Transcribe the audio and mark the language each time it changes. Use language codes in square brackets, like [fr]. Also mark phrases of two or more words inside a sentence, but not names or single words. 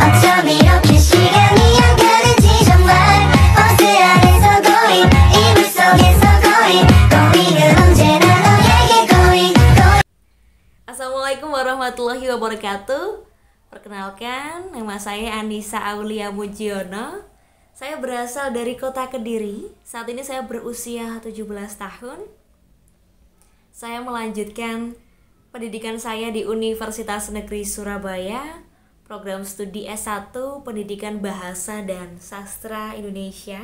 [ko] 점점 이렇게 시간이 안 가는지 정말 버스 안에서 고잉 이불 속에서 고잉 고잉은 언제나 너에게 고잉 [ar] السلام عليكم ورحمة الله وبركاته. [id] Perkenalkan, nama saya Anissa Aulia Mujiono. Saya berasal dari kota Kediri. Saat ini saya berusia 17 tahun. Saya melanjutkan pendidikan saya di Universitas Negeri Surabaya, program studi S1 Pendidikan Bahasa dan Sastra Indonesia.